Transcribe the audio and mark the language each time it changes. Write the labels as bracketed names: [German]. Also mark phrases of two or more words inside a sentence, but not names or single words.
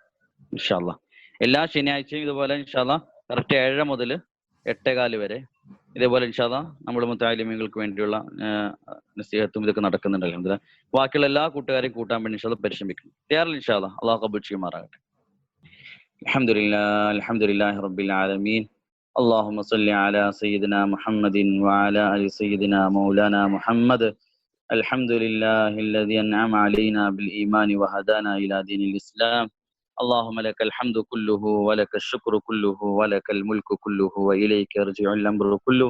[Arabic] إن شاء الله [Malayalam] എല്ലാ ശനിയാഴ്ചയും ഇതുപോലെ [Arabic] إن شاء الله [Malayalam] കറക്റ്റ് 7 മുതൽ 8:15 വരെ ഇതേപോലെ [Arabic] إن شاء الله [Malayalam] നമ്മൾ മുത്തഅല്ലിമീങ്ങൾക്ക് വേണ്ടിയുള്ള നസീഹത്തും ഇതൊക്കെ നടക്കുന്നുണ്ട്. അൽഹംദുലില്ലാഹ്. ബാക്കിയുള്ള എല്ലാ കൂട്ടുകാരെയും കൂട്ടാൻ വേണ്ടി [Arabic] إن شاء الله [Malayalam] പരിശ്രമിക്കണം. തയ്യാറല്ല [Arabic] إن شاء الله? [Malayalam] അല്ലാഹു കബൂൽ ചെയ്യുമാറാകട്ടെ. [Arabic] الحمد لله رب العالمين. اللهم صل على سيدنا محمد وعلى آل سيدنا مولانا محمد. الحمد لله الذي أنعم علينا بالإيمان وهدانا إلى دين الإسلام. اللهم لك الحمد كله ولك الشكر كله ولك الملك كله وإليك يرجع الأمر كله.